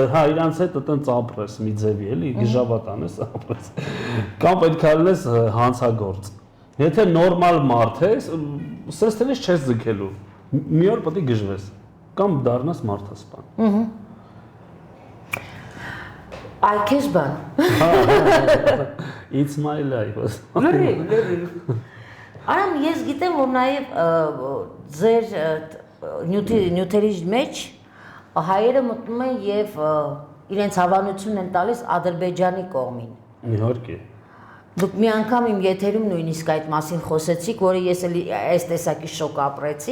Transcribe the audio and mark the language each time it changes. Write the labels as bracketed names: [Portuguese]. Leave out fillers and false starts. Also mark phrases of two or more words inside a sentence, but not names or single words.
[Armenian] հա, իրանց հետ այդտենց ապրես մի ձևի էլի, գժավատ անես ապրես։ Կամ պետք է լինես հանցագործ։ Եթե նորմալ մարդ ես, սենց տենես չես ձգելու։ Մի օր պետք է գժվես, կամ դառնաս մարդասպան։ Այ քեզ բան։ [English] It's my life։ [Armenian] Լրիվ։ Արամ, ես գիտեմ, որ նաև ձեր նյութերի մեջ հայերը մտնում են եւ իրենց հավանությունն են տալիս Ադրբեջանի կողմին։ Իհարկե։ Դուք մի անգամ իմ եթերում նույնիսկ այդ մասին խոսեցիք, որը ես էլի այս տեսակի շոկ ապրեցի։